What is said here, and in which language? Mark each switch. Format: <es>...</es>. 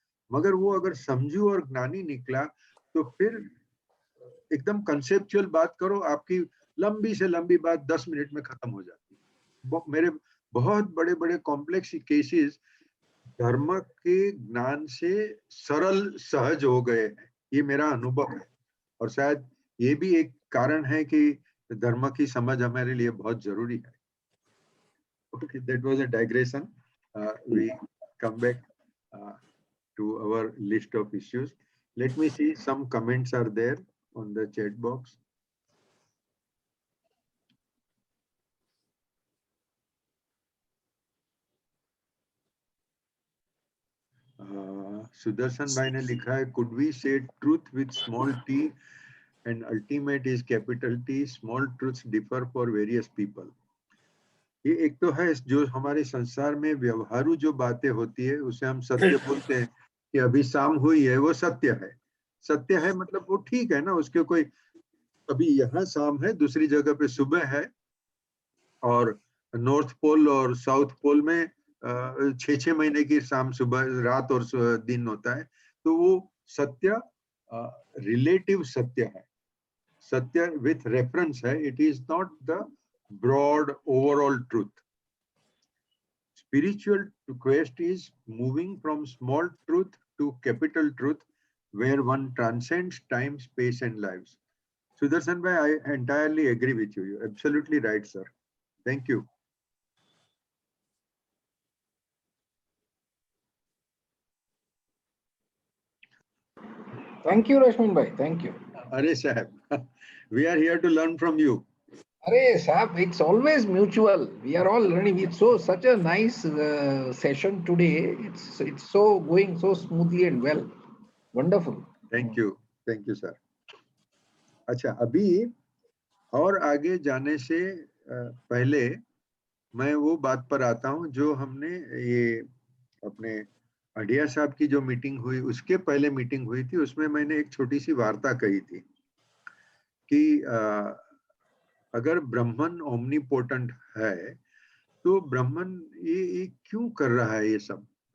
<hi>मगर वो अगर समझू और ज्ञानी निकला तो फिर एकदम कंसेप्चुअल बात करो, आपकी लंबी से लंबी बात 10 मिनट में खत्म हो जाती है। मेरे बहुत बड़े बड़े कॉम्प्लेक्स केसेस धर्म के ज्ञान से सरल सहज हो गए हैं, ये मेरा अनुभव है। और शायद ये भी एक कारण है कि धर्म की समझ हमारे लिए बहुत जरूरी है।</hi> <en>Okay, that was a digression. We come back to our list of issues. Let me see, some comments are there on the chat box.</en> <hi>Sudarshan भाई ने लिखा है,</hi> <en>could we say truth with small t and ultimate is capital T, small truths differ for various people.</en> <hi>ये एक तो है जो हमारे संसार में व्यवहारू जो बातें होती है उसे हम सत्य बोलते हैं कि अभी शाम हुई है, वो सत्य है। सत्य है मतलब वो ठीक है ना, उसके कोई, अभी यहाँ शाम है, दूसरी जगह पे सुबह है, और नॉर्थ पोल और साउथ पोल में 6-6 महीने की शाम सुबह रात और दिन होता है। तो वो सत्य रिलेटिव सत्य है, सत्य विथ रेफरेंस है,</hi> <en>It is not the broad overall truth. Spiritual quest is moving from small truth to capital truth, where one transcends time, space and lives. Sudarshan bhai, I entirely agree with you. You're absolutely right, sir. Thank you. Thank you, Rashmin bhai. Thank you. Are sahab, we are here to learn from you. Arey, Saab, it's always mutual. We are all learning. It's so such a nice session today. It's so going so smoothly and well. Wonderful. Thank you sir.</en> <hi>अच्छा, अभी और आगे जाने से पहले मैं वो बात पर आता हूँ जो हमने ये अपने अडिया साहब की जो मीटिंग हुई उसके पहले मीटिंग हुई थी, उसमें मैंने एक छोटी सी वार्ता कही थी कि अगर ब्राह्मण ओमनीपोटेंट है तो ब्राह्मण ये क्यों कर रहा है ये सब?</hi>